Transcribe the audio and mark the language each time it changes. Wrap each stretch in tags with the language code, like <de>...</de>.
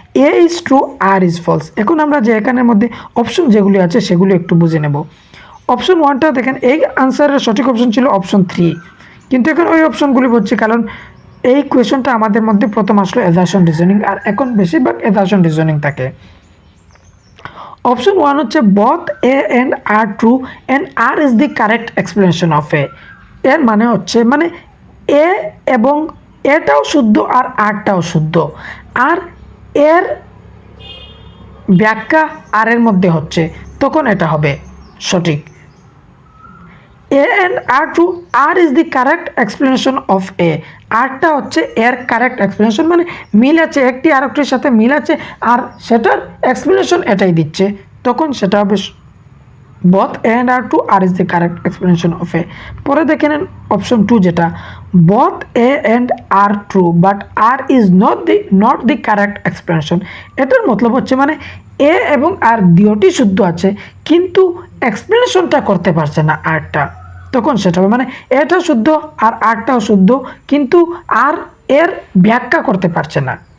<en>A is true R is false.</en> <bn>এখন আমরা যে এখানের মধ্যে অপশন যেগুলি আছে সেগুলি একটু বুঝে নেব। অপশন 1টা দেখেন, এই আনসারের সঠিক অপশন ছিল অপশন 3, কিন্তু এখন ওই অপশনগুলি বলছে কারণ এই কোয়েশনটা আমাদের মধ্যে প্রথম আসলো অ্যাসারশন রিজনিং, আর এখন বেশিরভাগ অ্যাসারশন রিজনিং থাকে। অপশন 1 হচ্ছে</bn> <en>both a and r true and r is the correct explanation of a।</en> <bn>এর মানে হচ্ছে মানে এ এবং এটাও শুদ্ধ আর আরটাও শুদ্ধ, আর এর ব্যাখ্যা আর এর মধ্যে হচ্ছে, তখন এটা হবে সঠিক।</bn> <en>A and R true, R is the correct explanation of A.</en> <bn>আরটা হচ্ছে এর কারেক্ট এক্সপ্লেনেশন, মানে মিল আছে, একটি আরেকটির সাথে মিল আছে আর সেটার এক্সপ্লেনেশন এটাই দিচ্ছে, তখন সেটা হবে</bn> <en>both a and r true, r is the correct explanation of a।</en> <bn>পরে দেখে নেন অপশন 2 যেটা</bn> <en>both a and r true but r is not the correct explanation।</en> <bn>এটার মতলব হচ্ছে মানে এ এবং আর দুটি শুদ্ধ আছে কিন্তু এক্সপ্লেনেশনটা করতে পারছে না আরটা, তখন সেটা হবে মানে এটা শুদ্ধ আর আরটাও শুদ্ধ কিন্তু আর এর ব্যাখ্যা করতে পারছে না।</bn>